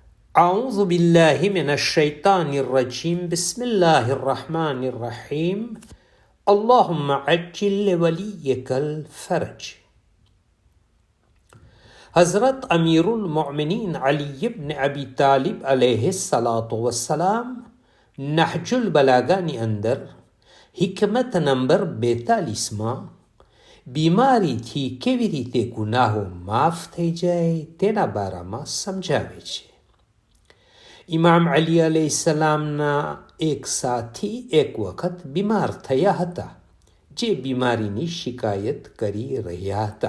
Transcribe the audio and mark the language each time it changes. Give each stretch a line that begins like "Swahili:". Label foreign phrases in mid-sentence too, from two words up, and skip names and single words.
Arabic: أعوذ بالله من الشيطان الرجيم بسم الله الرحمن الرحيم اللهم عجل لوليك الفرج.
Gujarati: हज़रत
Arabic: أمير المؤمنين
Gujarati: अली इब्न अबी तालिब
Arabic: عليه الصلاة والسلام
Gujarati: નહજુલ બલાગાની અંદર હિકમત નંબર 42માં બીમારીથી કેવી રીતે ગુનાહો માફ થઈ જાય તેના બારામાં સમજાવે છે. ઇમામ અલી અલૈહિસ્સલામના એક સાથી એક વખત બીમાર થયા હતા, જે બીમારીની શિકાયત કરી રહ્યા હતા.